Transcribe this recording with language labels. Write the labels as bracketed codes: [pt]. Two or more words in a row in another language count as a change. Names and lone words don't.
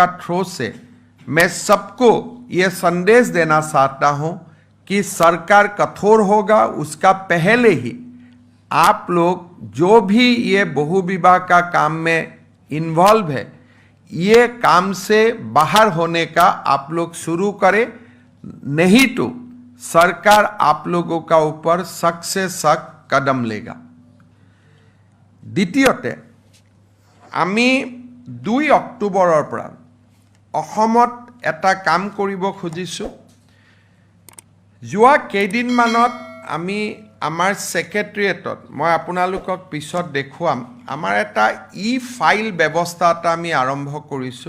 [hi] थ्रू से मैं सबको ये संदेश देना चाहता हूं कि सरकार कठोर होगा, उसका पहले ही आप लोग जो भी ये बहु विवाह का काम में इन्वॉल्व है ये काम से बाहर होने का आप लोग शुरू करें, नहीं तो सरकार आप लोगों का ऊपर सख्त से सख्त कदम लेगा। [as] द्वितीयते আমি 2 অক্টোবৰৰ পৰা অসমত এটা কাম কৰিব খুজিছোঁ। যোৱা কেইদিনমানত আমি আমাৰ সেক্ৰেটাৰিয়েটত মই আপোনালোকক পিছত দেখুৱাম আমাৰ এটা ই-ফাইল ব্যৱস্থা এটা আমি আৰম্ভ কৰিছোঁ।